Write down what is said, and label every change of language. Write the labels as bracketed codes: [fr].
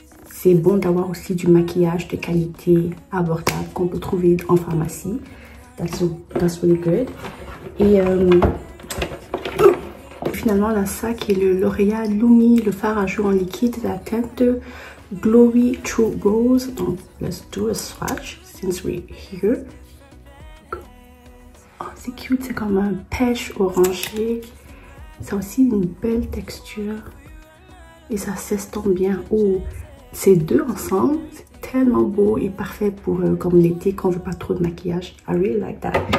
[fr] C'est bon d'avoir aussi du maquillage de qualité abordable qu'on peut trouver en pharmacie. [en] That's really good. [fr] Et finalement, on a ça qui est le L'Oréal Lumi, le fard à joues en liquide, la teinte Glowy True Rose. Donc, [en] let's do a swatch since we're here. [fr] Oh, c'est cute, c'est comme un pêche orangé. Ça a aussi une belle texture et ça s'estompe bien. Oh, ces deux ensemble, c'est tellement beau et parfait pour comme l'été quand on veut pas trop de maquillage. [en] I really like that.